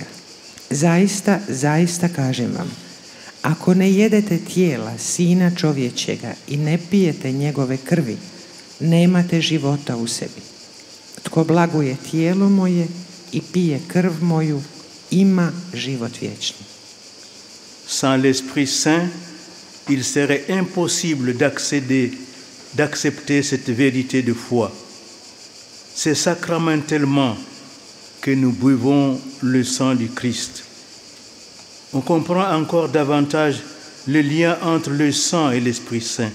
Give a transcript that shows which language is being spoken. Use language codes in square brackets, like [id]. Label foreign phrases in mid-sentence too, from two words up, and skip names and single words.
[hr] Zaista, zaista kažem vam, ako ne jedete tijela Sina čovječega i ne pijete njegove krvi, nemate života u sebi. Tko blaguje tijelo moje i pije krv moju, ima život vječni. [fr] Sans l'Esprit Saint, il serait impossible d'accepter cette vérité de foi. C'est sacramentellement que nous buvons le sang du Christ. On comprend encore davantage le lien entre le sang et l'Esprit Saint.